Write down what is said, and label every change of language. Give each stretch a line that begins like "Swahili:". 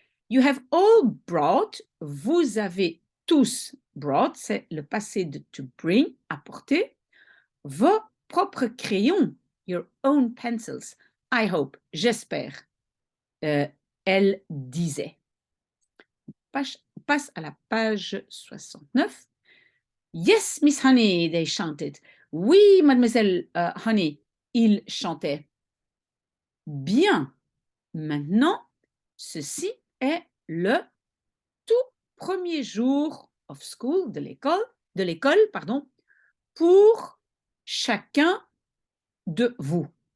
English: You have all brought,
French: vous avez tous brought, c'est le passé de to bring, apporter, vos propres crayons,
English: your own pencils. I hope,
French: j'espère, elle disait. Passe à la page 69.
English: Yes, Miss Honey, they chanted.
French: Oui, mademoiselle Honey, ils chantaient. Bien. Maintenant, ceci est le tout premier jour
English: of school,
French: de l'école, pardon, pour chacun de vous.